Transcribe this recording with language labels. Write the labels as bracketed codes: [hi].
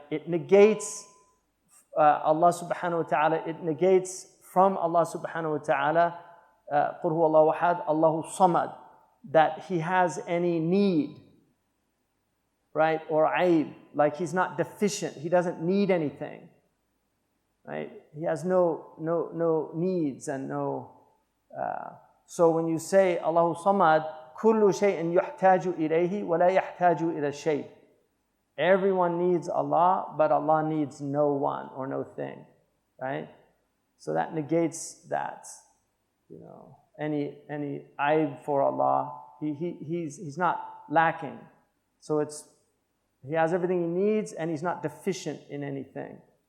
[en] It negates Allah subhanahu wa ta'ala, it negates from Allah subhanahu wa ta'ala, [ar] قُلْ هُوَ اللَّهُ أَحَدٌ Allahu Samad, [en] that He has any need, right? Or aib, like He's not deficient, He doesn't need anything, right? He has no needs and no... So when you say Allahu Samad, [ar] كُلُّ شَيْءٍ يُحْتَاجُ إِلَيْهِ وَلَا يَحْتَاجُ إِلَى الشَّيْء. [en] Everyone needs Allah, but Allah needs no one or no thing, right? So that negates that, any aib for Allah. He's not lacking. So He has everything He needs and He's not deficient in anything.